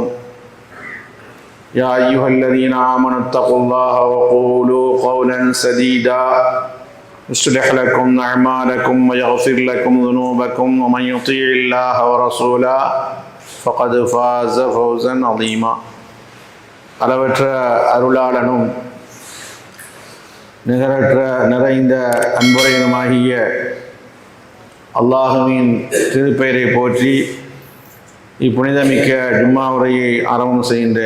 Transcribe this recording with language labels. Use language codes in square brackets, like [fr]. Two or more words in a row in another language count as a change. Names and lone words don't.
[ar] يا أيها الذين آمنوا اتقوا الله وقولوا قولا سديدا يصلح لكم أعمالكم ويغفر لكم ذنوبكم ومن يطيع الله ورسوله فقد فاز فوزا عظيما. [ta] அளவற்ற அருளாளனும் நிகரற்ற நிறைந்த அன்புரையனுமாகிய அல்லாஹுவின் திருப்பெயரை போற்றி இப்புனிதமிக்க ஜும்மா உரையை ஆரம்பம் செய்கின்றேன்.